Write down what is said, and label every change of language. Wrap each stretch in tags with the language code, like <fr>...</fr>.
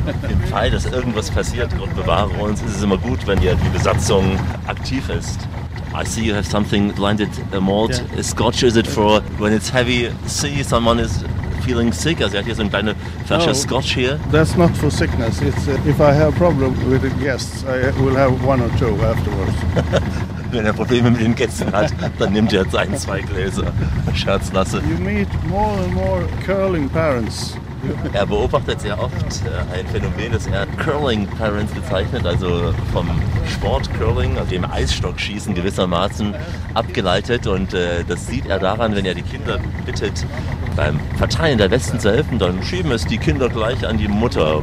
<de>Im Fall, dass irgendwas passiert, Gott bewahre uns, ist es immer gut, wenn hier die Besatzung aktiv ist.</de> <en>I see you have something blinded, a malt, yeah. Scotch, is it for when it's heavy sea, someone is feeling sick?</en> <de>Also er hat hier so eine kleine Flasche Scotch hier.</de> <en>That's not for sickness. It's if I have problem with the guests, I will have one or two afterwards.</en> <de>Wenn er Probleme mit den Gästen hat, dann nimmt er jetzt ein, zwei Gläser. Scherzlasse.</de> <en>You meet more and more curling parents.</en> <de>Er beobachtet sehr oft ein Phänomen, das er Curling Parents bezeichnet, also vom Sport Curling, also dem Eisstockschießen gewissermaßen abgeleitet. Und das sieht er daran, wenn er die Kinder bittet, beim Verteilen der Westen zu helfen, dann schieben es die Kinder gleich an die Mutter.</de>